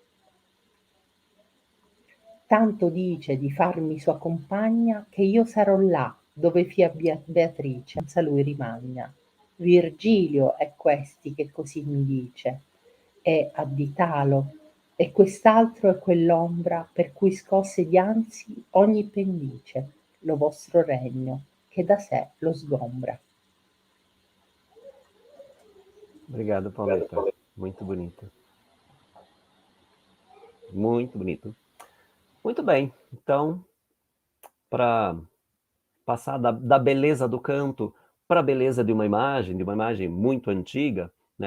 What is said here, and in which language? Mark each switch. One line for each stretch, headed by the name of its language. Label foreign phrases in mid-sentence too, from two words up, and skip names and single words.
Italian: Tanto dice di farmi sua compagna che io sarò là dove fia Beatrice, senza lui rimagna. Virgilio è questi che così mi dice, e additalo, e quest'altro è quell'ombra per cui scosse dianzi ogni pendice, lo vostro regno, che da sé lo sgombra.
Portuguese: Obrigado, Pauleta. Muito bonito. Muito bonito. Muito bem. Então, para passar da beleza do canto para a beleza de uma imagem muito antiga, né?